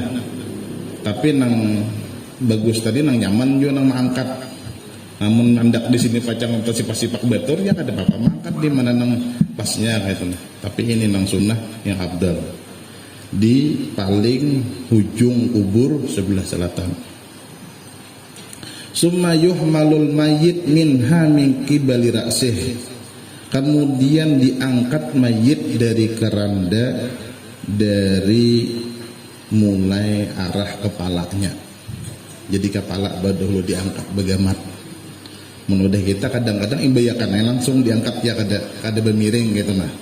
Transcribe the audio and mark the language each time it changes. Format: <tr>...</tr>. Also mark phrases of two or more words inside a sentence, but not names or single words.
<bjn>Tapi nang bagus tadi nang nyaman juga nang mangkat. Namun mandak di sini pacang atau sipak-sipak batur ya kada apa-apa mangkat di mana nang pasnya kayak itu. Tapi ini nang sunnah yang abdal. Di paling ujung kubur sebelah selatan.</bjn> <ar>ثم يحمل الميت منها من قبل رأسه.</ar> <id>Kemudian diangkat mayit dari keranda dari mulai arah kepalanya.</id> <bjn>Jadi kepala dahulu diangkat begamat. Menudah kita kadang-kadang imbayakan langsung diangkat ya kada bermiring gitu nah.</bjn>